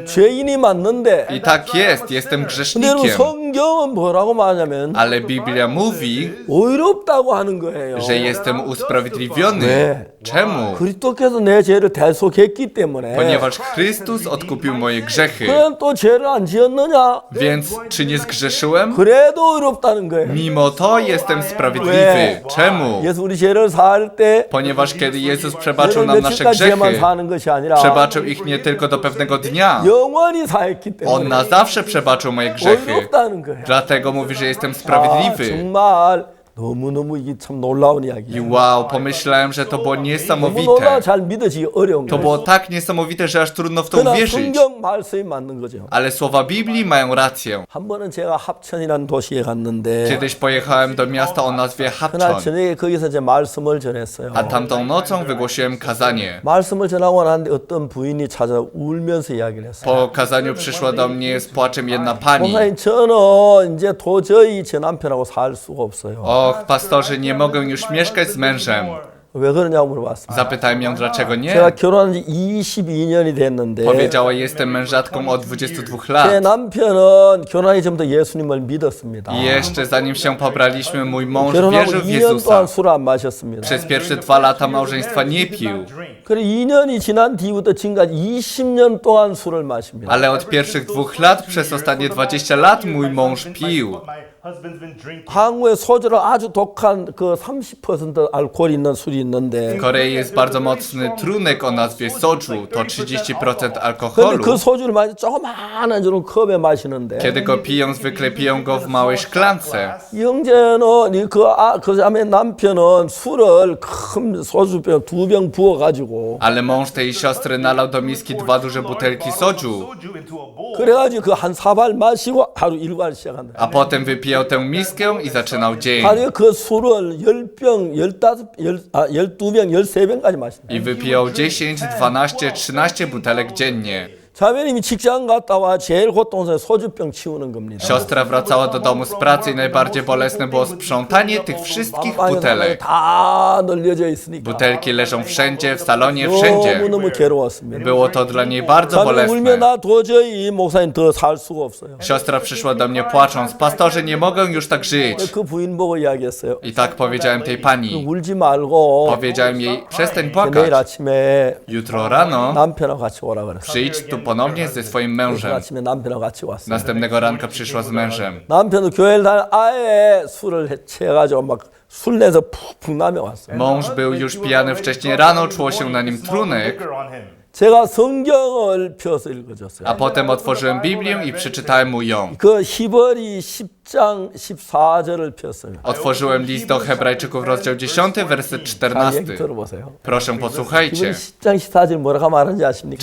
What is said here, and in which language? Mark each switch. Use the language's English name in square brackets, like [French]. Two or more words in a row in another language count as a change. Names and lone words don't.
[Korean] 죄인이 맞는데 [Polish] I tak jest, jestem [Korean] 근데 여러분 [Polish] grzesznikiem. [Korean] 성경은 뭐라고 말하냐면 [Polish] Ale Biblia mówi, [Korean] 의롭다고 하는 거예요. [Polish] że jestem usprawiedliwiony. [Korean] 왜? [Polish] Czemu? [Korean] 그리스도께서 내 죄를 대속했기 때문에 [Polish] Ponieważ Chrystus odkupił moje grzechy. [Korean] 그럼 또 죄를 안 지었느냐? [Polish] Więc czy nie zgrzeszyłem? [Korean] 그래도 의롭다는 거예요. [Polish] Mimo to jestem sprawiedliwy. Czemu? [Korean] 예수 우리 죄를 사할 때 [Polish] Ponieważ kiedy Jezus przebaczył [Korean] 죄를 [Polish] nam nasze [Korean] 며칠까지만 [Polish] grzechy, [Korean] 사는 것이 아니라 [Polish] przebaczył ich nie tylko do pewnego dnia. [Korean] 영원히 사했기 [Polish] On [Korean] 때문에 [Polish] na zawsze przebaczył moje grzechy. [Korean] 의롭다는 거예요. [Polish] Dlatego mówi, że jestem [Korean] 아, [Polish] sprawiedliwy. [Korean] 정말 너무너무 이게 참 놀라운 [Polish] I [Korean] 이야기예요. [Polish] wow, pomyślałem, że to było [Korean] 너무 놀라워 [Polish] niesamowite. [Korean] 잘 믿어지기 어려운 [Polish] To [Korean] 거예요. [Polish] było tak niesamowite, że aż trudno w to [Korean] 그러나 [Polish] uwierzyć. [Korean] 성경 말씀이 맞는 거죠. [Polish] Ale słowa Biblii mają rację. [Korean] 한 번은 제가 합천이라는 도시에 갔는데 [Polish] Kiedyś pojechałem do miasta o nazwie [Korean] 그날 [Polish] Hapchon, [Korean] 저녁에 거기서 이제 말씀을 전했어요. [Polish] a tamtą nocą wygłosiłem kazanie. [Korean] 말씀을 전하고 나는데 어떤 부인이 찾아 울면서 이야기를 했어요. [Polish] Po kazaniu przyszła do mnie z płaczem jedna pani. [Korean] 목사님 저는 이제 도저히 제 남편하고 살 수가 없어요. [Polish] Och, pastorze, nie mogę już mieszkać z mężem. [Korean] 왜 그러냐고 물어봤습니다. [Polish] Zapytałem ją, dlaczego [Korean] 제가 [Polish] nie. [Korean] 결혼한 지 22년이 됐는데 [Polish] Powiedziała, jestem mężatką od 22 [Korean] 제 [Polish] lat. [Korean] 남편은 결혼하기 전부터 예수님을 믿었습니다. [Polish] I jeszcze zanim się pobraliśmy, mój mąż [Korean] 결혼하고 [Polish] wierzył w [Korean] 2년 [Polish] Jezusa. [Korean] 동안 술을 안 마셨습니다. [Polish] Przez pierwsze 2 lata małżeństwa nie pił. [Korean] 그래 2년이 지난 뒤부터 지금까지 20년 동안 술을 마십니다. [Polish] Ale od pierwszych 2 lat, przez ostatnie 20 lat, mój mąż pił. [Korean] 한국에 소주로 아주 독한 그 30% 알코올 있는 술이 있는데 [Polish] W Korei jest bardzo mocny trunek o nazwie soju, to 30% [Korean] 근데 [Polish] alkoholu. [Korean] 그 소주를 마시 조그마한 저런 컵에 마시는데 [Polish] Kiedy go piją, zwykle piją go w małej szklance. [Korean] 이 형제는 그 자매 남편은 술을 큰 소주병 2병 부어가지고 [Polish] Ale mąż tej siostry nalał do miski 2 duże butelki soju, [Korean] 그래가지고 그 한 사발 마시고 하루 일과를 시작한다. [Polish] a potem wypijał tę miskę i zaczynał dzień. [Korean] 하루에 그 술을 10병, 12병, 13병까지 마신다. [Polish] I wypijał 10, 12, 13 butelek dziennie. [Korean] 자매님이 직장 갔다 와 제일 고통스러운 소주병 치우는 겁니다. [Polish] Siostra wracała do domu z pracy i najbardziej bolesne było sprzątanie tych wszystkich butelek. [Korean] 다 널려져 있으니까 [Polish] Butelki leżą wszędzie, w salonie, wszędzie. [Korean] 너무너무 괴로웠습니다. [Polish] Było to dla niej bardzo [Korean] 자매 [Polish] bolesne. [Korean] 울면 나 도저히 목사님 더 살 수가 없어요. [Polish] Siostra przyszła do mnie płacząc, pastorze, nie mogę już tak żyć. [Korean] 그 부인 보고 이야기했어요. [Polish] I tak powiedziałem tej pani. [Korean] 울지 말고 [Polish] Powiedziałem jej, przestań [Korean] 내일 [Polish] płakać. [Korean] 아침에 [Polish] Jutro rano [Korean] 남편하고 같이 오라 그랬어요. [Polish] przyjdź tu ponownie ze swoim [Korean] 내일 [Polish] mężem. [Korean] 아침에 남편하고 같이 왔어요. [Polish] Następnego ranka przyszła z mężem. [Korean] 남편도 교회를 다니 아예 술을 취해가지고 막 술 내서 푹푹 나며 왔어요. [Polish] Mąż był już pijany wcześniej rano, czuło się na nim trunek, [Korean] 제가 성경을 펴서 읽어줬어요. [Polish] a potem otworzyłem Biblię i przeczytałem mu ją. [Korean] 그 히브리 10장 14절을 폈어요. [Polish] Otworzyłem list do Hebrajczyków, rozdział 10, werset [Korean] 자, [Polish] 14. [Korean] 얘기 들어보세요. [Polish] Proszę posłuchajcie. [Korean] 히브리 10장 14절 뭐라고 말하는지 아십니까?